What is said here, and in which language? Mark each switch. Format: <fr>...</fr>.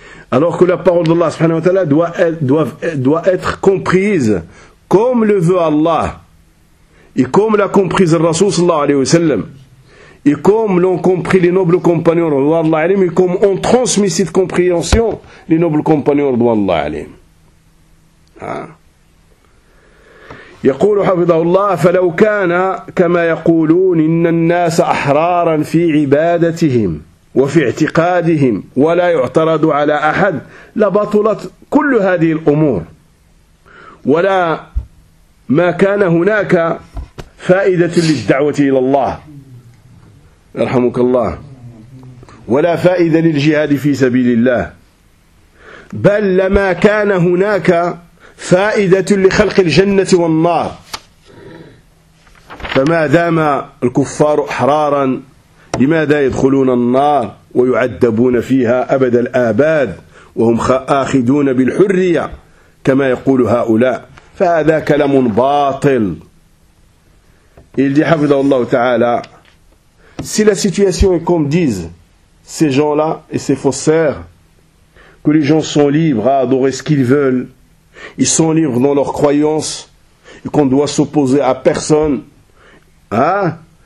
<fr>Alors que la parole d'Allah subhanahu wa ta'ala doit être comprise comme le veut Allah. Et comme l'a comprise le Rasoul sallallahu alayhi wa sallam. Et comme l'ont compris les nobles compagnons, et comme ont transmis cette compréhension, les nobles compagnons, radhiyallahu anhum.</fr> <ar>يقول حفظه الله فلو كان كما يقولون إن الناس أحرارا في عبادتهم وفي اعتقادهم ولا يعترض على أحد لبطلت كل هذه الأمور ولا ما كان هناك فائدة للدعوة إلى الله يرحمك الله ولا فائدة للجهاد في سبيل الله بل لما كان هناك فائدة لخلق الجنة والنار فما دام الكفار أحرارا لماذا يدخلون النار ويعذبون فيها أبد الآباد وهم آخذون بالحرية كما يقول هؤلاء فهذا كلام باطل.</ar> <fr>Il dit,</fr> <ar>حفظه الله تعالى,</ar> <fr>si la situation est comme disent ces gens-là et ces faussaires, que les gens sont libres à adorer ce qu'ils veulent, ils sont libres dans leurs croyances et qu'on doit s'opposer à personne, hein?</fr>